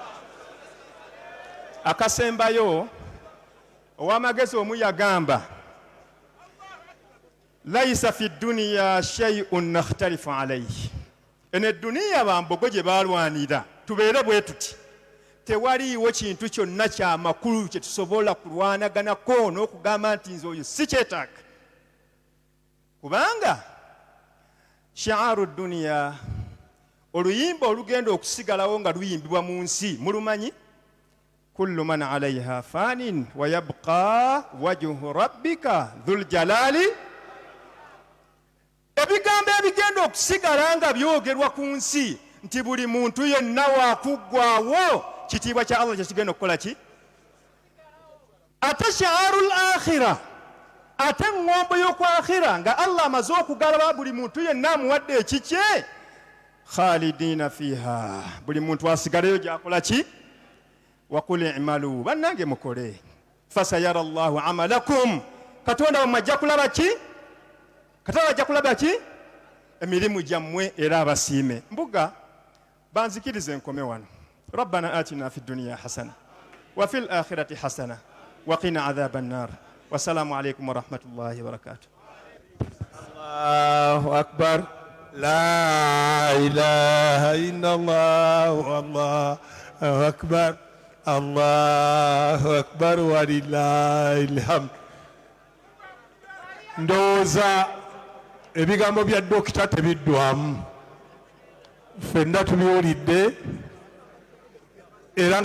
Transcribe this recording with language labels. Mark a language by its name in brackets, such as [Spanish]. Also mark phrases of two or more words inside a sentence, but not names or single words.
[Ganda] Akasembayo, ow'amagezi omu yagamba [Arabic] ليس في الدنيا شيء نختلف عليه, [Ganda] eno edduniya bambogo gye balwanira tubeere bwe tuti, tewaliiwo kintu kyonna kyamakulu kye tusobola kulwanaganako n'okugamba nti nze oyo si kyetaaga. Kubanga [Arabic] شعار الدنيا, [Ganda] oluyimba olugenda okusigalawo nga luyimbibwa mu nsi mulumanyi? [Arabic] كل من عليها فان ويبقى وجه ربك ذو الجلال. [Ganda] Ebigambo ebigenda okusigala nga byogerwa ku nsi nti buli muntu yenna waakuggwaawo, kitiibwa kya Allah kyekigenda okukola ki? Ate [Arabic] شعار الآخرة, [Ganda] ate ngombo y'oku akhira nga Allah amaze okugalaba buli muntu yenna amuwadde ekikye, [Arabic] خالدين فيها, [Ganda] buli muntu asigaleyo gy'akola ki? [Arabic] وقل اعملوا, [Ganda] bannange mukole, [Arabic] فسيرى الله عملكم, [Ganda] Katonda wammwe ajja kulaba ki? Katonda ajja kulaba ki? Emirimu gyammwe era abasiime. Mbuga banzikirize nkome wano. [Arabic] ربنا آتنا في الدنيا حسنة وفي الآخرة حسنة وقنا عذاب النار. والسلام عليكم ورحمة الله وبركاته. الله أكبر. لا إله إلا الله الله أكبر الله أكبر ولله الحمد. [Ganda] Ndowooza ebigambo bya dokita tebiddwamu, ffenna tubiwulidde era nga